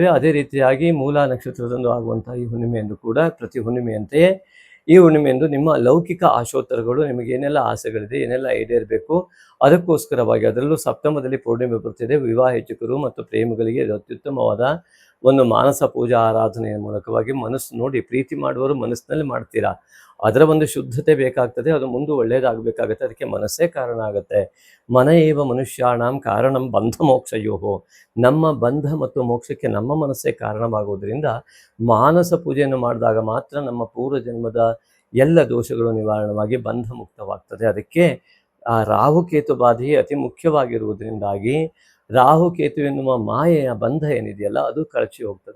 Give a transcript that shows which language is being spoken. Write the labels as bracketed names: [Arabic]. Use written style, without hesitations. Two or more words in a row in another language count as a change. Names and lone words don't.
[Kannada] ಅದೇ ರೀತಿಯಾಗಿ ಮೂಲ ನಕ್ಷತ್ರದಂದು ಆಗುವಂತಹ ಈ ಹುಣ್ಣಿಮೆಯಂದು ಕೂಡ ಪ್ರತಿ ಹುಣ್ಣಿಮೆಯಂತೆಯೇ ಈ ಹುಣ್ಣಿಮೆಯಂದು ನಿಮ್ಮ ಲೌಕಿಕ ಆಶೋತ್ತರಗಳು, ನಿಮಗೆ ಏನೆಲ್ಲ ಆಸೆಗಳಿದೆ, ಏನೆಲ್ಲ ಈಡೇರಬೇಕು, ಅದಕ್ಕೋಸ್ಕರವಾಗಿ ಅದರಲ್ಲೂ ಸಪ್ತಮದಲ್ಲಿ ಪೌರ್ಣಿಮೆ ಬರ್ತಿದೆ. ವಿವಾಹಿತರು ಮತ್ತು ಪ್ರೇಮಿಗಳಿಗೆ ಇದು ಅತ್ಯುತ್ತಮವಾದ ಒಂದು ಮಾನಸ ಪೂಜಾ ಆರಾಧನೆಯ ಮೂಲಕವಾಗಿ ಮನಸ್ಸು ನೋಡಿ ಪ್ರೀತಿ ಮಾಡುವವರು ಮನಸ್ಸಿನಲ್ಲಿ ಮಾಡ್ತೀರಾ, ಅದರ ಒಂದು ಶುದ್ಧತೆ ಬೇಕಾಗ್ತದೆ, ಅದು ಮುಂದೆ ಒಳ್ಳೆಯದಾಗಬೇಕಾಗತ್ತೆ. ಅದಕ್ಕೆ ಮನಸ್ಸೇ ಕಾರಣ ಆಗುತ್ತೆ. [Sanskrit] ಮನ ಏವ ಮನುಷ್ಯಾಣಂ ಕಾರಣಂ ಬಂಧ ಮೋಕ್ಷಯೋಹೋ, [Kannada] ನಮ್ಮ ಬಂಧ ಮತ್ತು ಮೋಕ್ಷಕ್ಕೆ ನಮ್ಮ ಮನಸ್ಸೇ ಕಾರಣವಾಗುವುದರಿಂದ ಮಾನಸ ಪೂಜೆಯನ್ನು ಮಾಡಿದಾಗ ಮಾತ್ರ ನಮ್ಮ ಪೂರ್ವ ಜನ್ಮದ ಎಲ್ಲ ದೋಷಗಳು ನಿವಾರಣವಾಗಿ ಬಂಧ ಮುಕ್ತವಾಗ್ತದೆ. ಅದಕ್ಕೆ ಆ ರಾಹುಕೇತು ಬಾಧೆ ಅತಿ ಮುಖ್ಯವಾಗಿರುವುದರಿಂದಾಗಿ ರಾಹುಕೇತು ಎನ್ನುವ ಮಾಯೆಯ ಬಂಧ ಏನಿದೆಯಲ್ಲ ಅದು ಕಳಚಿ ಹೋಗ್ತದೆ.